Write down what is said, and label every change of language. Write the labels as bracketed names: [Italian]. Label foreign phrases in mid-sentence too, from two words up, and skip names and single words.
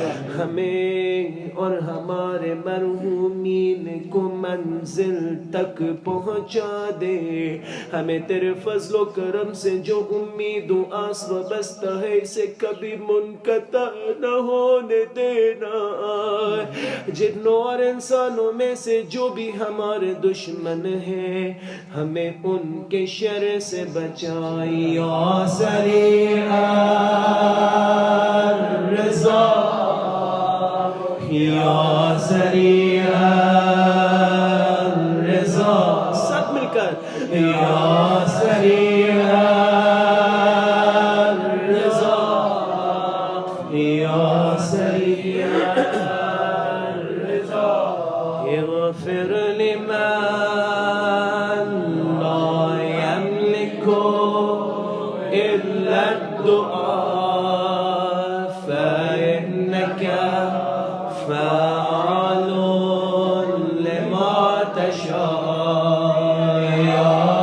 [Urdu] ہمیں اور ہمارے مرحومین کو منزل تک پہنچا دے، ہمیں تیرے فضل و کرم سے جو امید و آس وابستہ ہے اسے کبھی منقطع نہ ہونے دینا، جنوں اور انسانوں میں سے جو بھی ہمارے دشمن ہیں ہمیں ان کے شر سے بچائی، [Arabic] یا سریع الرضا یا سریع الرضا، [Urdu] سب مل کر [Arabic] یا سریع الرضا یا سریع الرضا، اغفر لمن إلا الدعاء فإنك فعال لما تشاء، يا